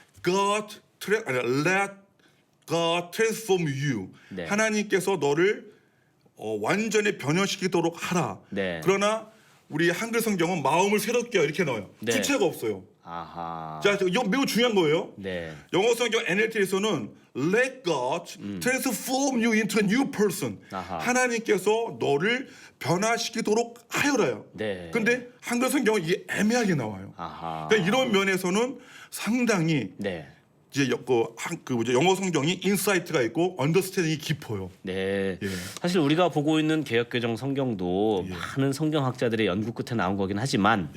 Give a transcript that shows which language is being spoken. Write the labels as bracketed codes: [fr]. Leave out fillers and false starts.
[en] Let God transform you. [ko] 네. 하나님께서 너를 완전히 변형시키도록 하라. 네. 그러나 우리 한글 성경은 마음을 새롭게 이렇게 나와요. 네. 주체가 없어요. 아하. 자, 이거 매우 중요한 거예요. 네. 영어 성경 NLT에서는 [en] Let God transform you into a new person. [ko] 아하. 하나님께서 너를 변화시키도록 하여라요. 네. 근데 한글 성경은 이게 애매하게 나와요. 아하. 그러니까 이런 면에서는 상당히 네. 이제 영어 성경이 인사이트가 있고 언더스탠딩이 깊어요. 네. 예. 사실 우리가 보고 있는 개역개정 성경도 많은 성경학자들의 연구 끝에 나온 거긴 하지만